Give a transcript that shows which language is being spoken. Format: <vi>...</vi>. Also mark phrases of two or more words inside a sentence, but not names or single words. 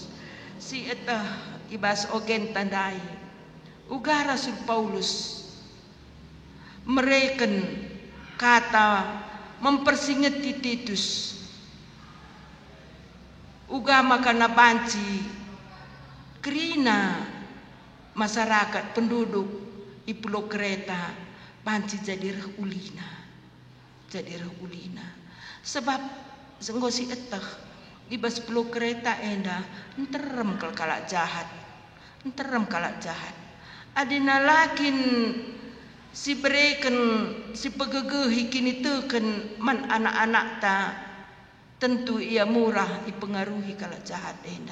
<btx>Si etah ibas ogen tandai. Uga Rasul Paulus mereken kata mempersingeti Titus. Uga makana banci krina</btx> <id>masyarakat penduduk</id> <btx>di Pulau Kreta banci jadi reh ulina. Sebab senggosi etah ibas Pulau Kreta enda enterem kalak jahat. Adina lakin si bereken si pegegehi kini teken man anak-anak ta tentu ia murah dipengaruhi kalak jahat enda.</btx>